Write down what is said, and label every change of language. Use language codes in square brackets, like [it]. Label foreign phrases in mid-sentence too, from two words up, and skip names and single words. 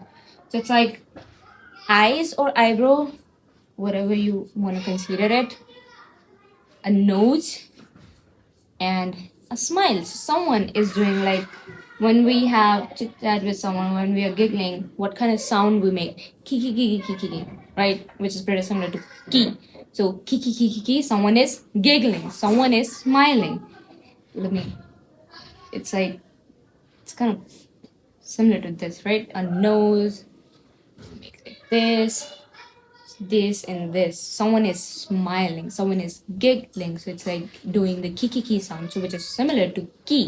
[en] So it's like eyes or eyebrow, whatever you want to consider it, a nose, and a smile. So someone is doing like, when we have chit chat with someone, when we are giggling, what kind of sound we make? Ki ki ki ki ki ki, right? Which is pretty similar to ki. So ki ki ki ki ki. Someone is giggling. Someone is smiling. Let me. It's like, it's kind of similar to this, right? A nose. Make like this and this. Someone is smiling, someone is giggling, so it's like doing the ki sound, so which is similar to ki.